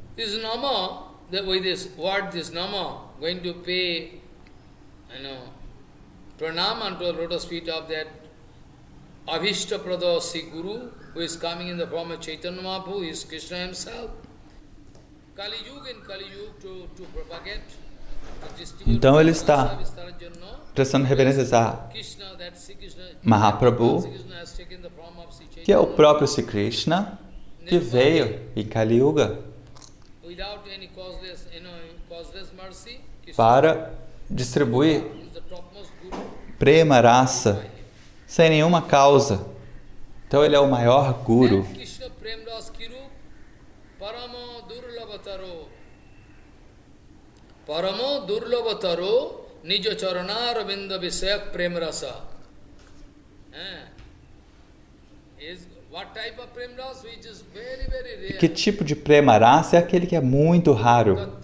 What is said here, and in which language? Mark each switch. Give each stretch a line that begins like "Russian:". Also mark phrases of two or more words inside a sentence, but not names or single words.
English: Pranam unto the lotus feet of that Avishtaprada Sri Guru, who is coming in the form of Chaitanya Mahaprabhu, who is Krishna himself. Kali Yuga in Kali Yuga to propagate.
Portuguese: Então ele está prestando reverências a Mahaprabhu, que é o próprio Sri Krishna, que veio em Kali Yuga para distribuir Prema Rasa sem nenhuma causa. Então ele é o maior Guru.
Sanskrit: Paramo durlavataro nijo charana vinda visayak prem rasa.
Portuguese: E que tipo de Prema Rasa é aquele que é muito raro?